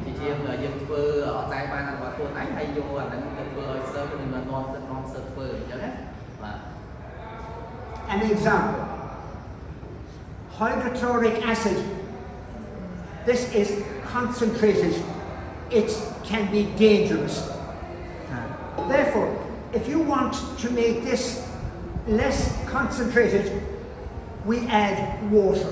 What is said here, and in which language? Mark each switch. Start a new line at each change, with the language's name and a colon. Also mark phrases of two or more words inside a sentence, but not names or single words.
Khmer: យើងធ្វើអត់តែបានអត់បានខ្លួនឯងហើយយកអាហ្នឹងទៅធ្វើឲ្យសិស្សនឹងនាំសិស្សធ្វើអញ្ចឹងណាបាទ
English: An example, hydrochloric acid. This is concentrated. It can be dangerous. Therefore, if you want to make this less concentrated, we add water.